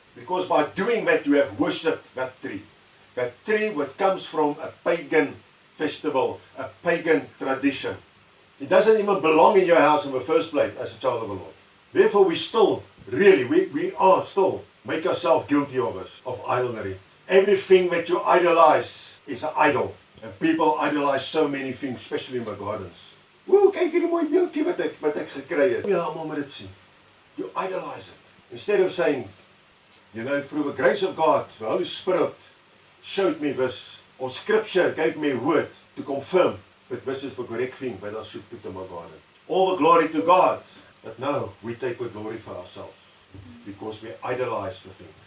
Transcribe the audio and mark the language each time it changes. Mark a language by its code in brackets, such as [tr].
[en] Because by doing that, you have worshipped that tree. That tree what comes from a pagan festival, a pagan tradition. It doesn't even belong in your house in the first place as a child of the Lord. Therefore, we still, really, we are still make yourself guilty of this, of idolatry. Everything that you idolize is an idol. And people idolize so many things, especially in my gardens. [af] Woe, kyk hierdie mooi beeldjie wat ek gekry het. Ja, almal moet dit sien. [en] You idolize it. Instead of saying, you know, through the grace of God, the Holy Spirit showed me this, or Scripture gave me a word to confirm that this is the correct thing that I should put in my garden. All the glory to God, but no, we take the glory for ourselves because we idolize the thing.